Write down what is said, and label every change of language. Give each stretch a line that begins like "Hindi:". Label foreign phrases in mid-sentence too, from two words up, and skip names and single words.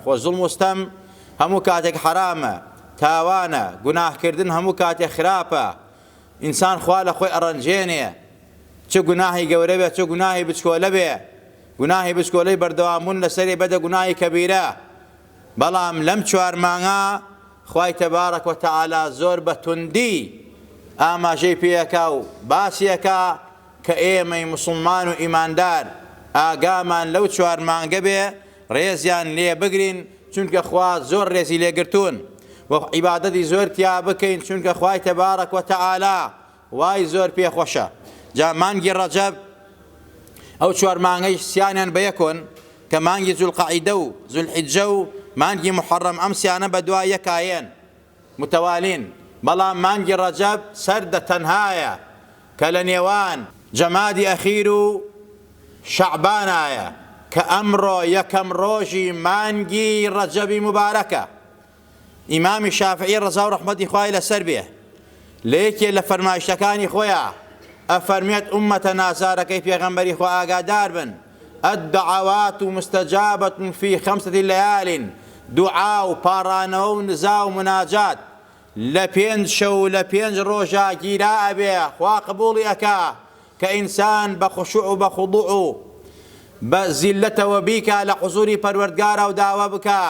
Central Kurdish: خۆ زوڵم و ستەم هەموو کاتێک حرامە، تاوانە، گوناهکردن هەموو کاتێک خراپە. ئینسان خوا لە خۆی ئەڕەنجێنێ، چ گوناهی گەورە بێ چ گوناهی بچکۆلە بێ. گوناهی بچکۆلەی بەردەوامبوون لەسەری بەدە گوناهی کەبیرە. بەڵام لەم 4 مانگە خوای
Arabic: تبارك وتعالى
Central Kurdish: زۆر بە توندی ئاماژەی پێیەکا و باسیەکە کە ئێمەی مسلمان و ئیماندار ئاگامان لەو 4 مانگە بێ، ڕێزیان لێ بگرین چونکە خوا زۆر ڕێزی لێگرتوون و عیبادەتی زۆر تیا بکەین چونکە خوای
Arabic: تبارك وتعالى
Central Kurdish: وای زۆر پێخۆشە. جا مانگی ڕەجەب ئەو 4 مانگەی سییانیان بە یەکۆن کە مانگی زولقەعیدە و زولحیجە و مانگی محەڕەم، ئەم سییانە بە دوای یەکایەن متەوالین. بەڵام مانگی ڕەجەب سەردە تەنهایە کە لە نێوان جەمادی ئەخیر و شەعبانایە کە ئەمڕۆ یەکەم ڕۆژی مانگی ڕەجەبی مبارەکە. ئیمامی شافعی ڕەزا و ڕەحمەتی خوای لەسەر بێ لە یەکێ لە فەرمایشتەکانی خۆیان ئەفەرمێت ئومەتە نازارەکەی پێغەمبەری خوا ئاگادار بن:
Arabic: الدعوات مستجابة في 5 ليال.
Central Kurdish: دوعا و پاڕانەوە و نزا و مناجات لە 5 شەو لە 5 ڕۆژە گیرا ئەبێ، خوا قبوڵی ئەکا کە ئینسان بە خوشوع و بە خوضوع و بە زیلەتەوە بیکە لە حوزوری پەروەردگارە و داوا بکە.